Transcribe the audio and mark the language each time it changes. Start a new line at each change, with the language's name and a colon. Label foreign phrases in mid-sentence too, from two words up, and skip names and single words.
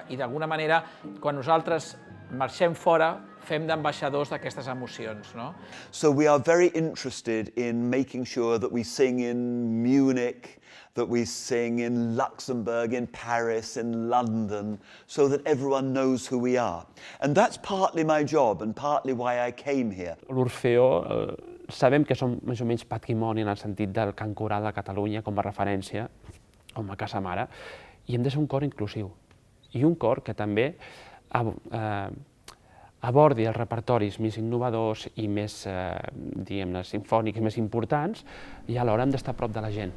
Catalan: I d'alguna manera, quan nosaltres marxem fora, fem d'ambaixadors d'aquestes emocions, no?
English: So we are very interested in making sure that we sing in Munich, that we sing in Luxembourg, in Paris, in London, so that everyone knows who we are. And that's partly my job and partly why I came here.
Catalan: L'Orfeó sabem que som més o menys patrimoni en el sentit del cant coral de Catalunya com a referència, com a casa mare, i hem de ser un cor inclusiu. I un cor que també abordi els repertoris més innovadors i més, diguem-ne, simfònics, més importants, i alhora hem d'estar a prop de la gent.